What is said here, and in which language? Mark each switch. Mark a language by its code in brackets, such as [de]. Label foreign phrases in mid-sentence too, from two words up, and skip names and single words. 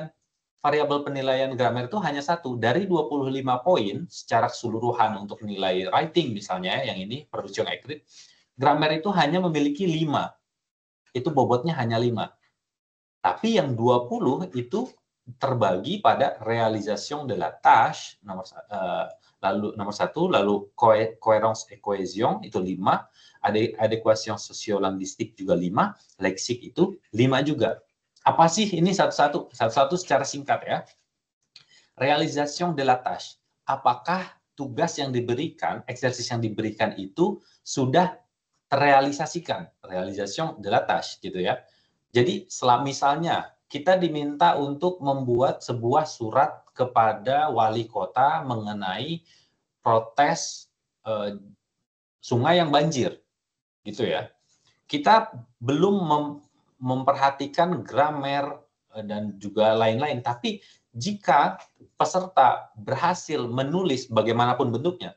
[id] Variabel penilaian grammar itu hanya satu. Dari 25 poin secara keseluruhan untuk nilai writing misalnya, yang ini [en] production accurate, [id] grammar itu hanya memiliki 5. Itu bobotnya hanya 5. Tapi yang 20 itu terbagi pada [fr] réalisation de la tâche, [id] lalu nomor 1, lalu [fr] cohérence et cohésion, [id] itu 5, [fr] adéquation sociolinguistique [id] juga 5, leksik itu 5 juga. Apa sih ini satu-satu? Satu-satu secara singkat ya. [fr] Réalisation de la tâche. [id] Apakah tugas yang diberikan, eksersis yang diberikan itu sudah terrealisasikan? [fr] Réalisation de la tâche [id] gitu ya. Jadi misalnya kita diminta untuk membuat sebuah surat kepada wali kota mengenai protes sungai yang banjir, gitu ya. Kita belum memperhatikan grammar dan juga lain-lain, tapi jika peserta berhasil menulis bagaimanapun bentuknya,